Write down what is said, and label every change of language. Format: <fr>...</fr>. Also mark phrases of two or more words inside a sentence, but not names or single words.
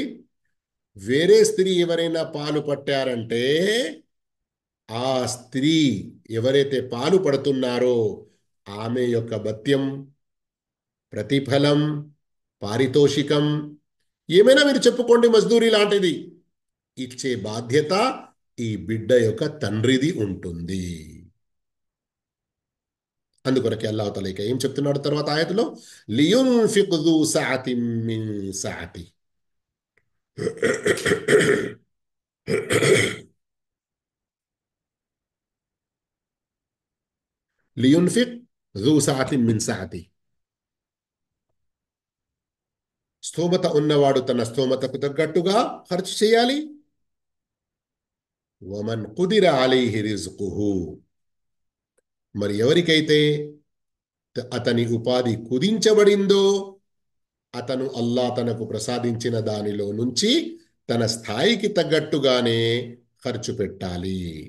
<te>వేరే స్త్రీ ఎవరైనా పాలు పట్టారంటే ఆ స్త్రీ ఎవరైతే పాలు పడుతున్నారో ఆమె యొక్క భత్యం, ప్రతిఫలం, పారితోషికం ఏమైనా మీరు చెప్పుకోండి, మజ్దూరీ లాంటిది, ఇచ్చే బాధ్యత ఈ బిడ్డ యొక్క తండ్రిది ఉంటుంది. అందుకొరకే అల్లాహ్ తఆలా ఇక ఏం చెప్తున్నాడు తర్వాత ఆయతలో,</te> <ar>لينفق ذو سعة من سعته. లియున్ఫిక్ ذو سعة من سعته.</ar> <te>స్థోమత ఉన్నవాడు తన స్థోమతకు తగ్గట్టుగా ఖర్చు చేయాలి.</te> <ar>ومن قدر عليه رزقه.</ar> <te>మరి ఎవరికైతే అతని ఉపాధి కుదించబడిందో అతను అల్లాహ్ తనకు ప్రసాదించిన దానిలో నుంచి తన స్థాయికి తగ్గట్టుగానే ఖర్చు పెట్టాలి.</te>